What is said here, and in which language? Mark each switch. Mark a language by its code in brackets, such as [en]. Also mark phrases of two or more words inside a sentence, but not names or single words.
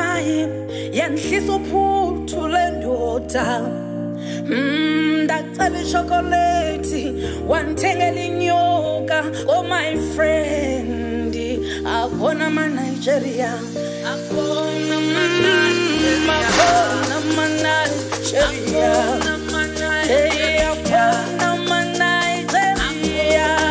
[zu] yanhlisa uphuthu lendoda ndacela ichocolate wangithengela inyoka [en] oh my friend [zu] akona ma Nigeria akona ma Nigeria hey akona ma Nigeria